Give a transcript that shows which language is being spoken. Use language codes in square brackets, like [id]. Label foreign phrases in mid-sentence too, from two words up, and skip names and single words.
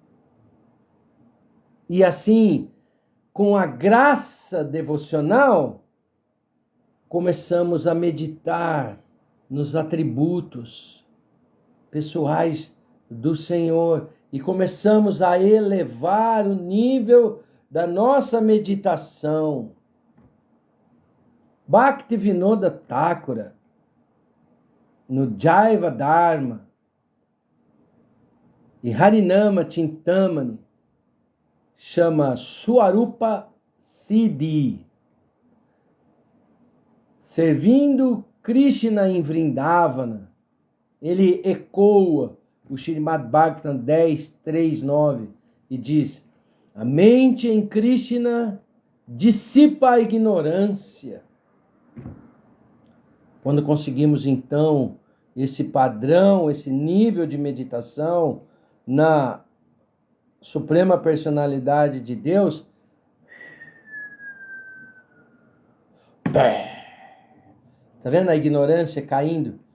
[pt] E assim, com a graça devocional, começamos a meditar nos atributos pessoais do Senhor e começamos a elevar o nível da nossa meditação. Bhaktivinoda Thakura, no Jaiva Dharma e Harinama Chintamani, chama Swarupa Siddhi. Servindo Krishna em Vrindavana, ele ecoa o Srimad Bhagavatam 10.3.9 e diz: a mente em Krishna dissipa a ignorância. Quando conseguimos então esse padrão, esse nível de meditação na Suprema Personalidade de Deus, tá vendo a ignorância caindo?